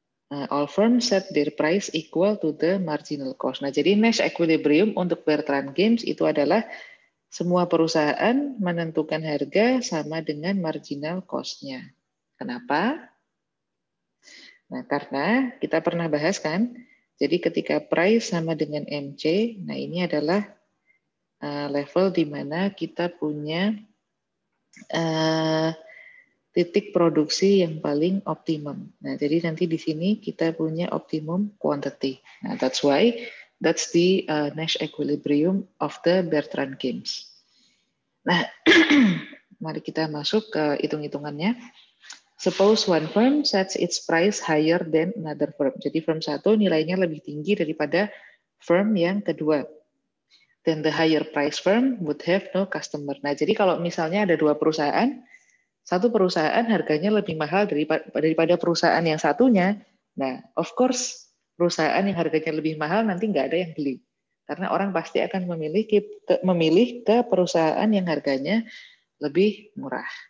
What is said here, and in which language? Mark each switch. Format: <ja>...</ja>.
<en>All firms set their price equal to the marginal cost.</en> <id>Nah, jadi Nash equilibrium untuk Bertrand Games itu adalah semua perusahaan menentukan harga sama dengan marginal cost-nya. Kenapa? Nah, karena kita pernah bahas kan, jadi ketika price sama dengan MC, nah ini adalah level di mana kita punya titik produksi yang paling optimum. Nah, jadi nanti di sini kita punya optimum quantity.</id> <en>Nah, that's why that's the Nash equilibrium of the Bertrand Games.</en> <id>Nah, mari kita masuk ke hitung-hitungannya.</id> <en>Suppose one firm sets its price higher than another firm.</en> <id>Jadi firm satu nilainya lebih tinggi daripada firm yang kedua.</id> <en>Then the higher price firm would have no customer.</en> <id>Nah, jadi kalau misalnya ada dua perusahaan, satu perusahaan harganya lebih mahal daripada perusahaan yang satunya. Nah,</id> <en>of course,</en> <id>perusahaan yang harganya lebih mahal nanti nggak ada yang beli. Karena orang pasti akan memilih ke perusahaan yang harganya lebih murah.</id>